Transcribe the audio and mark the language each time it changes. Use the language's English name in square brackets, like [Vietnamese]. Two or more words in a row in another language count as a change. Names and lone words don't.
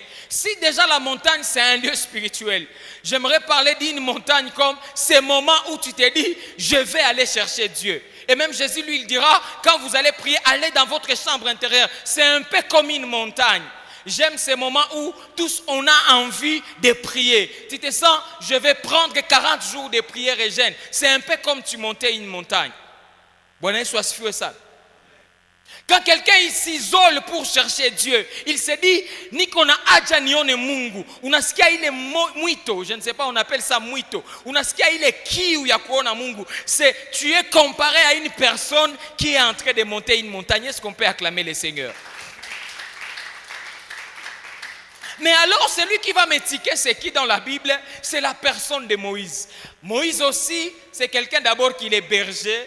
[French] Si déjà la montagne, c'est un lieu spirituel, j'aimerais parler d'une montagne comme ces moments où tu te dis, je vais aller chercher Dieu. Et même Jésus, lui, il dira, quand vous allez prier, allez dans votre chambre intérieure. C'est un peu comme une montagne. J'aime ces moments où tous on a envie de prier. Tu te sens, je vais prendre 40 jours de prière et jeûne. C'est un peu comme tu montais une montagne. [Swahili] Bwana Yesu asifiwe sana. [French] Quand quelqu'un s'isole pour chercher Dieu, il se dit, [Swahili] niko na haja nione Mungu. Unasikia ile mwito, [French] je ne sais pas, on appelle ça mwito. [Swahili] Unasikia ile kiu ya kuona Mungu. [French] Tu es comparé à une personne qui est en train de monter une montagne. Est-ce qu'on peut acclamer le Seigneur? Mais alors, celui qui va m'étiquer, c'est qui dans la Bible? C'est la personne de Moïse. Moïse aussi, c'est quelqu'un d'abord qui est berger.